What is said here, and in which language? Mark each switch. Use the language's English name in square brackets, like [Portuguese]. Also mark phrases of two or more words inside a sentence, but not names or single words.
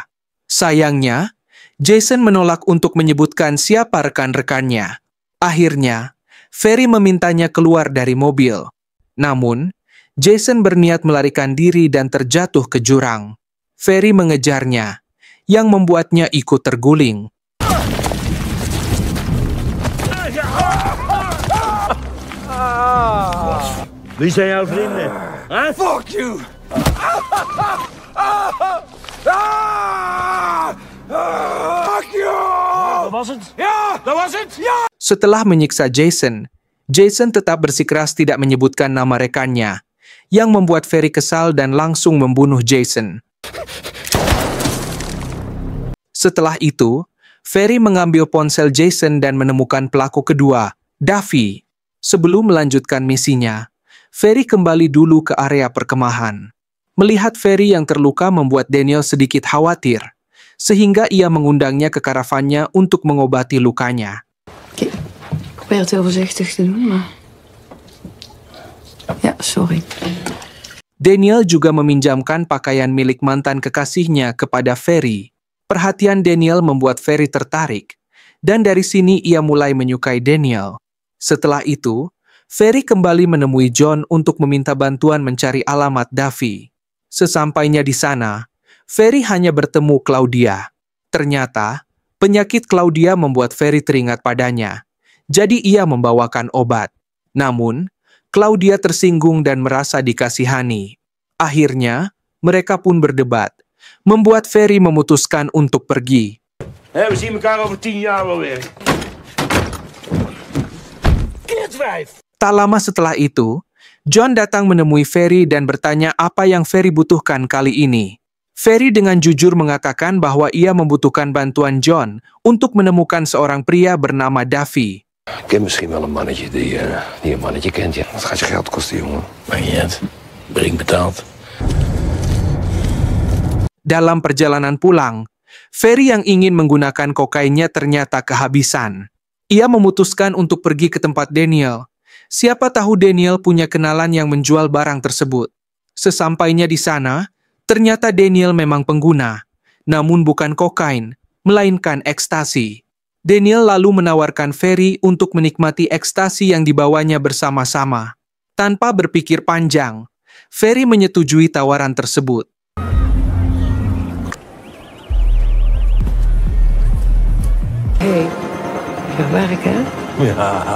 [Indonesian] Sayangnya, Jason menolak untuk menyebutkan siapa rekan-rekannya. Akhirnya, Ferry memintanya keluar dari mobil. Namun, Jason berniat melarikan diri dan terjatuh ke jurang. Ferry mengejarnya, yang membuatnya ikut terguling. [Dutch] Wie zijn jouw vrienden? Huh? [English] Fuck you! Fuck you! [Dutch] Dat was het? Ja! Dat was het? Ja! [Indonesian] Setelah menyiksa Jason, Jason tetap bersikeras tidak menyebutkan nama rekannya, yang membuat Ferry kesal dan langsung membunuh Jason. Setelah itu, Ferry mengambil ponsel Jason dan menemukan pelaku kedua, Duffy. Sebelum melanjutkan misinya, Ferry kembali dulu ke area perkemahan. Melihat Ferry yang terluka membuat Daniel sedikit khawatir, sehingga ia mengundangnya ke karavannya untuk mengobati lukanya. [Dutch] Ik probeer het heel voorzichtig te doen, maar... Ja, sorry. [Indonesian] Daniel juga meminjamkan pakaian milik mantan kekasihnya kepada Ferry. Perhatian Daniel membuat Ferry tertarik, dan dari sini ia mulai menyukai Daniel. Setelah itu, Ferry kembali menemui John untuk meminta bantuan mencari alamat Duffy. Sesampainya di sana, Ferry hanya bertemu Claudia. Ternyata, penyakit Claudia membuat Ferry teringat padanya. Jadi ia membawakan obat. Namun, Claudia tersinggung dan merasa dikasihani. Akhirnya, mereka pun berdebat, membuat Ferry memutuskan untuk pergi. [Dutch] We zien elkaar over 10 jaar wel weer. Kletwijf! [Indonesian] Tak lama setelah itu, John datang menemui Ferry dan bertanya apa yang Ferry butuhkan kali ini. Ferry dengan jujur mengatakan bahwa ia membutuhkan bantuan John untuk menemukan seorang pria bernama Duffy. [Dutch] Ik ken misschien wel een mannetje die een mannetje kent, ja. Dat gaat je geld kosten, jongen. Maakt niet uit. Brink betaald. [Indonesian] Dalam perjalanan pulang, Ferry yang ingin menggunakan kokainnya ternyata kehabisan. Ia memutuskan untuk pergi ke tempat Daniel. Siapa tahu Daniel punya kenalan yang menjual barang tersebut. Sesampainya di sana, ternyata Daniel memang pengguna, namun bukan kokain, melainkan ekstasi. Daniel lalu menawarkan Ferry untuk menikmati ekstasi yang dibawanya bersama-sama. Tanpa berpikir panjang, Ferry menyetujui tawaran tersebut. [Dutch] Hey, gaat werken, hè? Ja.